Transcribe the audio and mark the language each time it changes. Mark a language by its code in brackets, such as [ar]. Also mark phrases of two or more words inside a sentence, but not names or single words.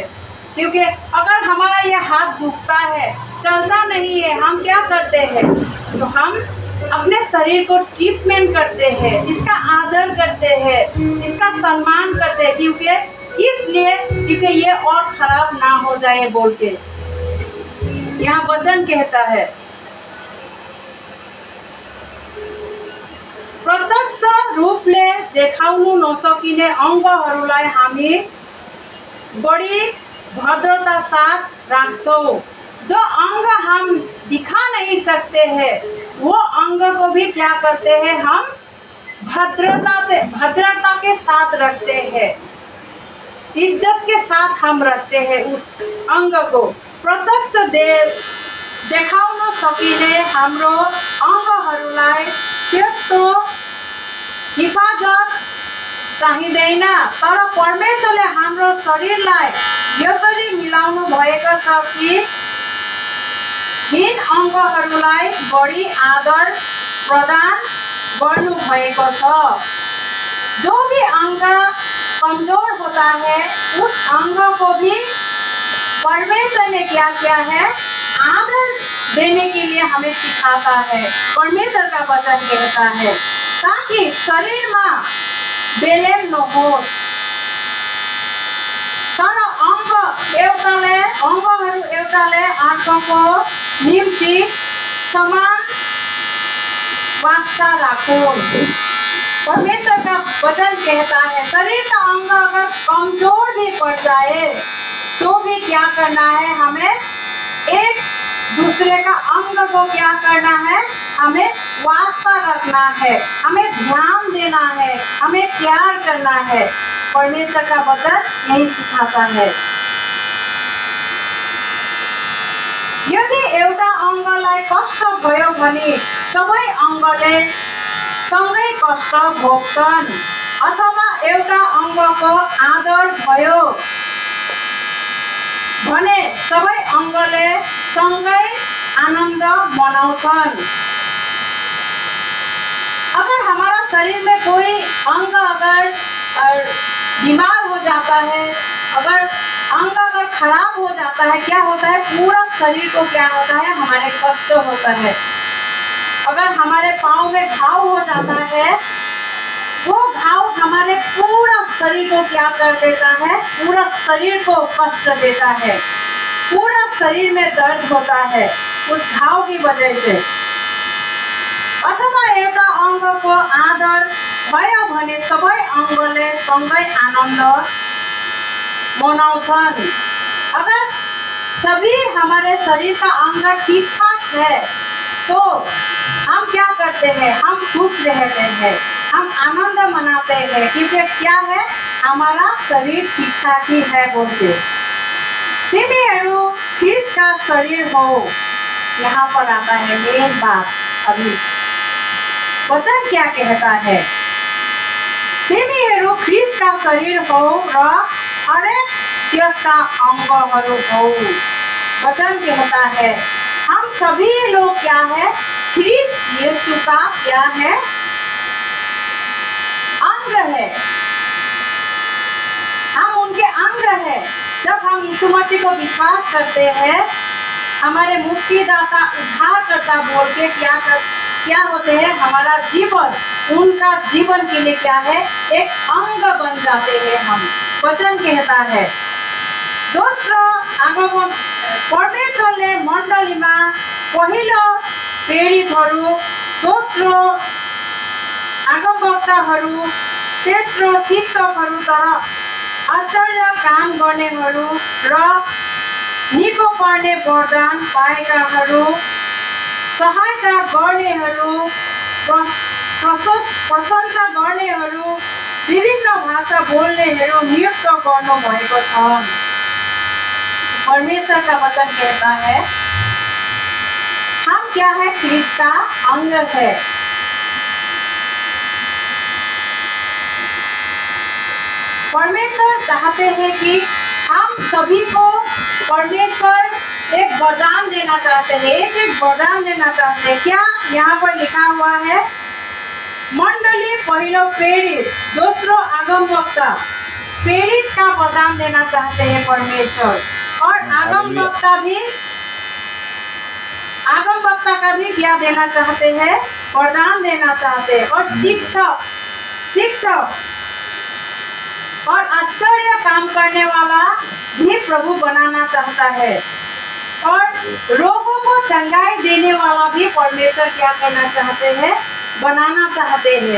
[hi] क्योंकि अगर हमारा ये हाथ दुखता है, चलता नहीं है, हम क्या करते हैं? तो हम अपने शरीर को ट्रीटमेंट करते हैं, इसका आदर करते हैं, इसका सम्मान करते हैं, क्योंकि ये और खराब ना हो जाए बोल के। यहाँ वचन कहता है [ne] प्रत्यक्ष रूपले देखाउनु नसकिने अंगहरूलाई हामी बड़ी भद्रता साथ राख्छौं। [hi] जो अंग हम दिखा नहीं सकते हैं वो अंग को भी क्या करते हैं? हम भद्रता के साथ रखते हैं, इज्जत के साथ हम रखते हैं उस अंग को। [ne] प्रत्यक्ष देखाउन सकिने हाम्रो अंगहरूलाई त्यस्तो हिफाजत चाहिँदैन। तर परमेश्वरले हाम्रो शरीरलाई यसरी मिलाउनु भएको छ कि हीन अंगहरूलाई बढी आदर प्रदान गर्नु भएको छ। [hi] जो भी अंग कमजोर होता है उस अंग को भी परमेश्वर ने क्या किया है? आदर देने के लिए हमें सिखाता है। परमेश्वर का वचन कहता है ताकि शरीर में [ne] बेलेम नहोस्। तर अंगहरू एउटाले अर्कोको निम्ति समान वास्ता रखो। [hi] परमेश्वर का वचन कहता है शरीर का अंग अगर कमजोर भी पड़ जाए तो भी क्या करना है, हमें एक दूसरे का अंग को क्या करना है, हमें वास्ता रखना है, हमें ध्यान देना है, हमें प्यार करना है। परमेश्वर का वचन यही सिखाता है। [ne] यदि एउटा अंगलाई कष्ट भयो भने सबै अंगले सँगै कष्ट भोग्छन्, अथवा एउटा अंगको आदर भयो भने सबै अंगले सँगै आनंद मनाउँछन्। [hi] अगर हमारा शरीर में कोई अंग अगर बीमार हो जाता है, अगर अंग अगर खराब हो जाता है, क्या होता है, पूरा शरीर को क्या होता है, हमारे कष्ट होता है। अगर हमारे पाँव में घाव हो जाता है, वो घाव हमारे पूरा शरीर को क्या कर देता है, पूरा शरीर को कष्ट देता है, पूरा शरीर में दर्द होता है उस घाव की वजह से। [ne] अथवा एउटा अंगको आदर भयो भने सबै अंगले सँगै आनंद मनाउँछन्। [hi] अगर सभी हमारे शरीर का अंग ठीक ठाक है तो हम क्या करते हैं, हम खुश रहते हैं, हम आनंद मनाते हैं, क्योंकि क्या है, हमारा शरीर ठीक ठाक ही है बोलते। [ne] तिमीहरू ख्रीष्टका शरीर हो, [hi] यहाँ पर आता है मेन बात। अभी वचन क्या कहता है, [ne] तिमीहरू ख्रीष्टका शरीर हो र हरेक त्यसका अंगहरू हो। [hi] वचन कहता है हम सभी लोग क्या है, ख्रीष्ट यीशु का क्या है, अंग है, हम उनके अंग है। जब हम यीशु मसीह को विश्वास करते हैं, हमारे मुक्तिदाता उद्धारकर्ता बोल के क्या होते हैं, हमारा जीवन उनका जीवन के लिए क्या है, एक अंग बन जाते हैं हम। वचन कहता है [ne] दोस्रो आगमन परमेश्वरले मण्डलीमा पहिलो प्रेरितहरू, दोस्रो आगमवक्ताहरू, तेस्रो शिक्षकहरू, तर आश्चर्य काम गर्नेहरू र निको पर्ने वरदान पाएकाहरू, सहायता गर्नेहरू, प्रशंसा गर्नेहरू, विभिन्न भाषा बोल्नेहरू नियुक्त गर्नुभएको छ। [hi] परमेश्वर का वचन कहता है हम क्या है, ख्रीष्ट का अंग है। परमेश्वर चाहते हैं कि हम सभी को परमेश्वर एक वरदान देना चाहते हैं, एक वरदान देना चाहते हैं। क्या यहाँ पर लिखा हुआ है, मंडली [ne] पहिलो प्रेरित, दोस्रो आगमवक्ता। [hi] प्रेरित का वरदान देना चाहते हैं परमेश्वर, और आगमवक्ता का भी क्या देना चाहते हैं, वरदान देना चाहते हैं। और शिक्षक और आश्चर्य काम करने वाला भी प्रभु बनाना चाहता है, और रोगों को चंगाई देने वाला भी परमेश्वर क्या करना चाहते हैं, बनाना चाहते हैं।